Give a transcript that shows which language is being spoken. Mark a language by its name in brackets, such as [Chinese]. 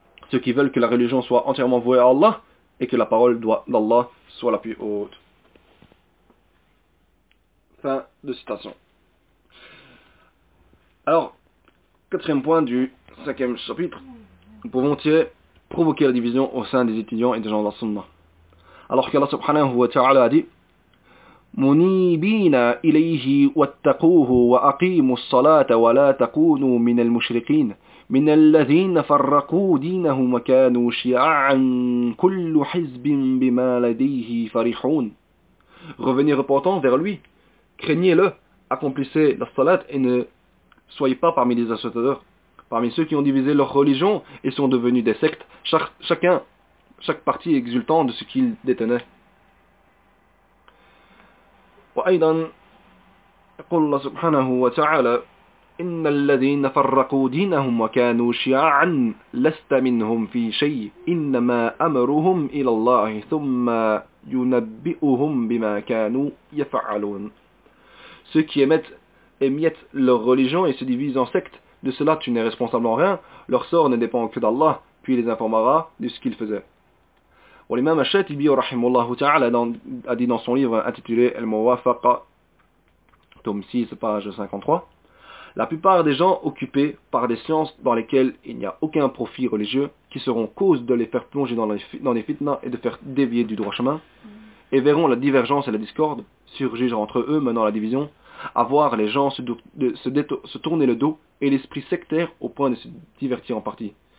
[French] Ceux qui veulent que la religion soit entièrement vouée à Allah et que la parole d'Allah soit la plus haute. Fin de citation. Alors, quatrième point du cinquième chapitre. Nous pouvons tirer, provoquer la division au sein des étudiants et des gens de la sunna. Alors qu'Allah subhanahu wa ta'ala a dit, [Arabic] مُنِيبِينَ إِلَيْهِ وَاتَّقُوهُ وَأَقِيمُوا الصَّلَاةَ وَلَا تَكُونُوا مِنَ الْمُشْرِقِينَ مِنَ الَّذِينَ فَرَّقُوا دِينَهُمْ وَكَانُوا شِيَعًا كُلُّ حِزْبٍ بِمَا لَدَيْهِ فَرِحُونَ. [French] Revenez repentant vers lui, craignez-le, accomplissez la salat et ne soyez pas parmi les associateurs, parmi ceux qui ont divisé leur religion et sont devenus des sectes, chaque parti exultant de ce qu'il détenait. [Arabic] وأيضا يقول الله سبحانه وتعالى إن الذين فرقوا دينهم وكانوا شيعا لست منهم في شيء إنما أمرهم إلى الله ثم ينبئهم بما كانوا يفعلون. [French] Ceux qui émiettent leur religion et se divisent en sectes, de cela tu n'es responsable en rien, leur sort ne dépend que d'Allah, puis il les informera de ce qu'ils faisaient. [Arabic] والإمام الشاطبي رحمه الله تعالى أدى في [French] son livre intitulé [Arabic] الموافقة [French] tome 6 page 53. La plupart des gens occupés par des sciences dans lesquelles il n'y a aucun profit religieux qui seront cause de les faire plonger dans les fitnas et de faire dévier du droit chemin, et verront la divergence et la discorde surgir entre eux menant à la division, à voir les gens se tourner le dos et l'esprit sectaire au point de se divertir en partie.